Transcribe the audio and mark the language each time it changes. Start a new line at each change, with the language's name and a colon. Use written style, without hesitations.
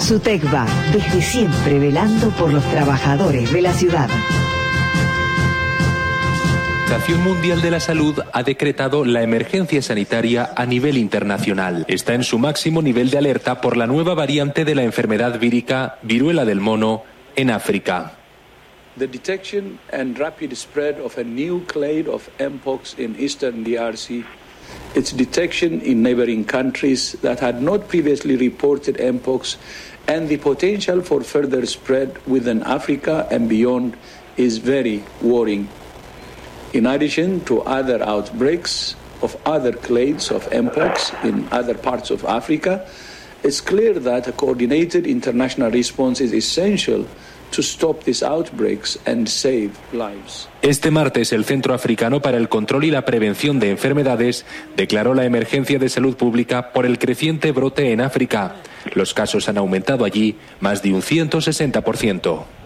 Spanish: SUTECBA, desde siempre velando por los trabajadores de la ciudad. Organización Mundial de la Salud ha decretado la emergencia sanitaria a nivel internacional. Está en su máximo nivel de alerta por la nueva variante de la enfermedad vírica viruela del mono en África.
English: The detection and rapid spread of a new clade of mpox in eastern DRC, its detection in neighboring countries that had not previously reported mpox, and the potential for further spread within Africa and beyond is very worrying. In addition to other outbreaks of other clades of mpox in other parts of Africa, it's clear that a coordinated international response is essential to stop these outbreaks and save lives.
Spanish: Este martes, el Centro Africano para el Control y la Prevención de Enfermedades declaró la emergencia de salud pública por el creciente brote en África. Los casos han aumentado allí más de un 160%.